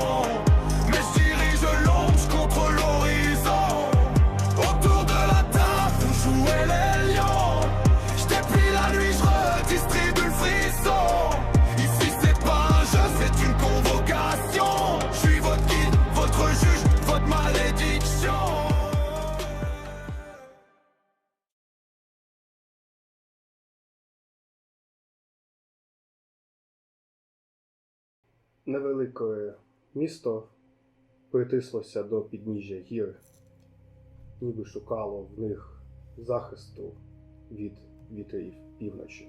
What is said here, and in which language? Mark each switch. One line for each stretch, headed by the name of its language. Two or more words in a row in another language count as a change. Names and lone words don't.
French: Mais je dirige l'ombre, je contrôle l'horizon. Autour de la table, vous jouez les lions. Je déplie la nuit, je redistribue le frisson. Ici c'est pas un jeu, c'est une convocation. Je suis votre guide, votre juge, votre malédiction.
Ukrainian: Невелике місто притислося до підніжжя гір, ніби шукало в них захисту від вітрів півночі.